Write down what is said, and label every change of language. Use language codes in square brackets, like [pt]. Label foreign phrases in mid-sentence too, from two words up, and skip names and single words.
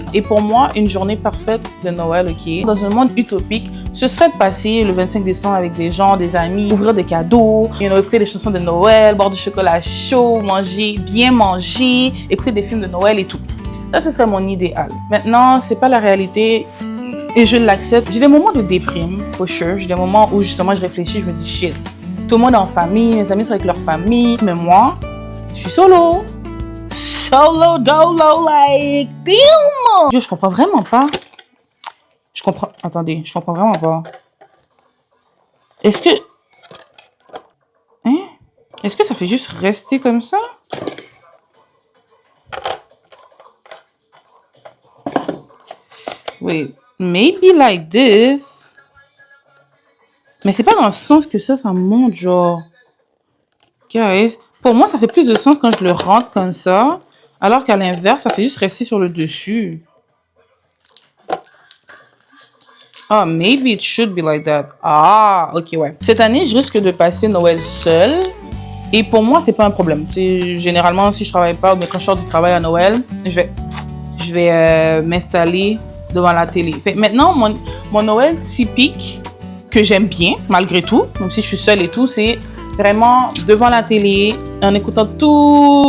[fr] Et pour moi, une journée parfaite de Noël, ok, dans un monde utopique, ce serait de passer le 25 décembre avec des gens, des amis, ouvrir des cadeaux, écouter des chansons de Noël, boire du chocolat chaud, bien manger, écouter des films de Noël et tout. Là, ce serait mon idéal. Maintenant, c'est pas la réalité. Et je l'accepte. J'ai des moments de déprime, [en] for sure. [fr] J'ai des moments où justement je réfléchis, je me dis shit. Tout le monde est en famille, mes amis sont avec leur famille. Mais moi, je suis solo. [en] Solo, dolo, like, damn! [fr] Yo, je comprends vraiment pas. Attendez, je comprends vraiment pas. Est-ce que... Hein? Est-ce que ça fait juste rester comme ça? [en] Wait. Maybe like this. [fr] Mais c'est pas dans le sens que ça monte, genre. Guys, pour moi, ça fait plus de sens quand je le rentre comme ça. Alors qu'à l'inverse, ça fait juste rester sur le dessus. [en] Ah, maybe it should be like that. [fr] Ah, ok, ouais. Cette année, je risque de passer Noël seule. Et pour moi, c'est pas un problème. Généralement, si je travaille pas, mais quand je sors du travail à Noël, je vais m'installer devant la télé. Fait, maintenant, mon Noël typique, que j'aime bien, malgré tout, même si je suis seule et tout, c'est vraiment devant la télé, en écoutant tout.